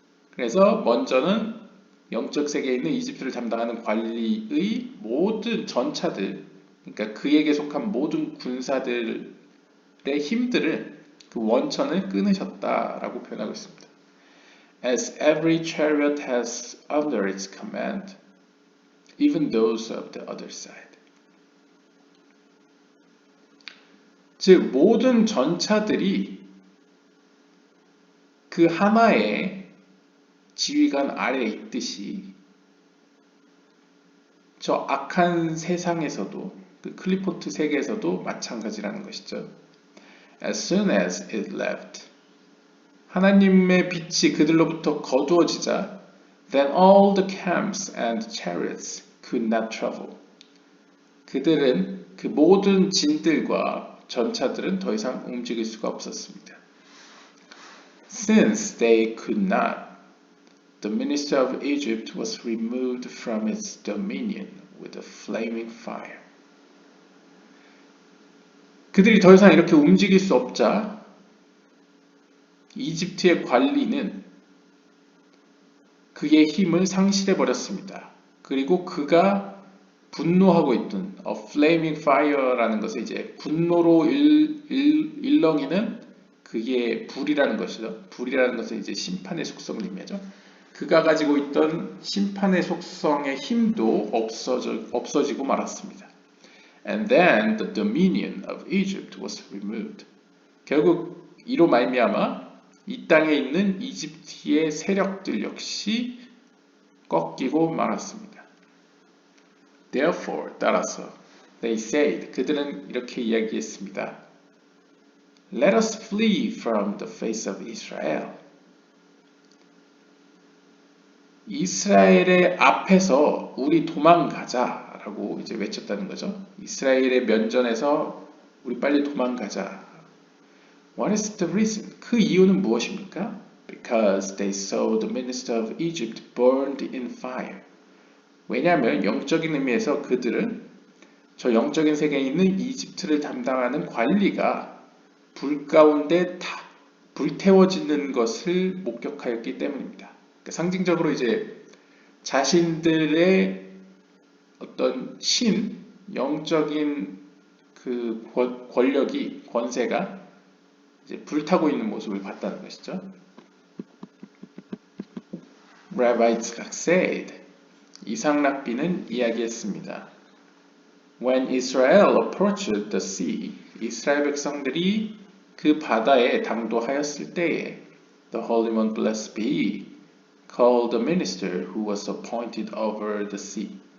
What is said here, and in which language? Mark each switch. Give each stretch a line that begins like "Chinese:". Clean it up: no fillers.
Korean: 그래서 먼저는 영적 세계에 있는 이집트를 담당하는 관리의 모든 전차들, 그러니까 그에게 속한 모든 군사들의 힘들을 그 원천을 끊으셨다라고 표현하고 있습니다.
English: As every chariot has under its command, even those of the other side.
Korean: 즉 모든 전차들이 그 하나의 지휘관 아래에 있듯이 저 악한 세상에서도 그 클리포트 세계에서도 마찬가지라는 것이죠.
English: As soon as it left,
Korean: 하나님의 빛이 그들로부터 거두어지자
English: then all the camps and chariots could not travel.
Korean: 그들은 그 모든 진들과 전차들은 더 이상 움직일 수가 없었습니다.
English: Since they could not, the minister of Egypt was removed from its dominion with a flaming fire.
Korean: 그들이 더 이상 이렇게 움직일 수 없자 이집트의 관리는 그의 힘을 상실해 버렸습니다. 그리고 그가 분노하고 있던
English: a flaming fire
Korean: 라는 것을 이제 분노로 일렁이는 그게 불이라는 것이죠. 불이라는 것은 이제 심판의 속성을 의미하죠. 그가 가지고 있던 심판의 속성의 힘도 없어지고 말았습니다.
English: And then the dominion of Egypt was removed.
Korean: 결국 이로 말미암아 이 땅에 있는 이집트의 세력들 역시 꺾이고 말았습니다.
English: Therefore,
Korean: 따라서
English: they said,
Korean: 그들은 이렇게 이야기했습니다.
English: Let us flee from the face of Israel.
Korean: 이스라엘의 앞에서 우리 도망가자라고 이제 외쳤다는 거죠. 이스라엘의 면전에서 우리 빨리 도망가자.
English: What is the reason?
Korean: 그 이유는 무엇입니까?
English: Because they saw the minister of Egypt burned in fire.
Korean: 왜냐하면 영적인 의미에서 그들은 저 영적인 세계에 있는 이집트를 담당하는 관리가 불 가운데 다 불태워지는 것을 목격하였기 때문입니다. 그러니까 상징적으로 이제 자신들의 어떤 영적인 그 권력이 권세가 이제 불타고 있는 모습을 봤다는 것이죠.
English: Rabbi Yitzchak said,
Korean: 이삭락비는 이야기했습니다.
English: When Israel approached the sea,
Korean: 이스라엘 백성들이 그 바다에 당도하였을 때에
English: the Holy One blessed be called the minister who was appointed over the sea.